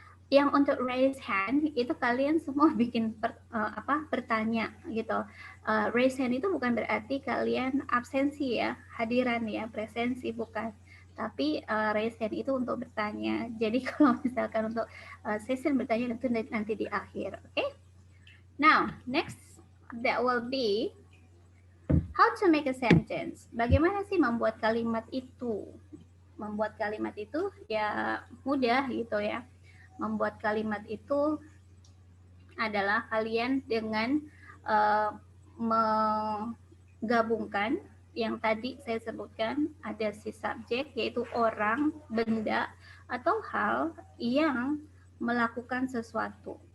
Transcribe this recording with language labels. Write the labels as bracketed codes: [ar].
[id] Yang untuk raise hand itu kalian semua bikin bertanya gitu. Raise hand itu bukan berarti kalian absensi ya, hadiran ya, presensi bukan. tapi raise hand itu untuk bertanya. Jadi kalau misalkan untuk sesi bertanya itu nanti di akhir, oke? Okay? [en] Now, next that will be how to make a sentence. [id] Bagaimana sih membuat kalimat itu? Membuat kalimat itu ya mudah gitu ya. Membuat kalimat itu adalah kalian dengan menggabungkan yang tadi saya sebutkan, ada si subjek yaitu orang, benda, atau hal yang melakukan sesuatu.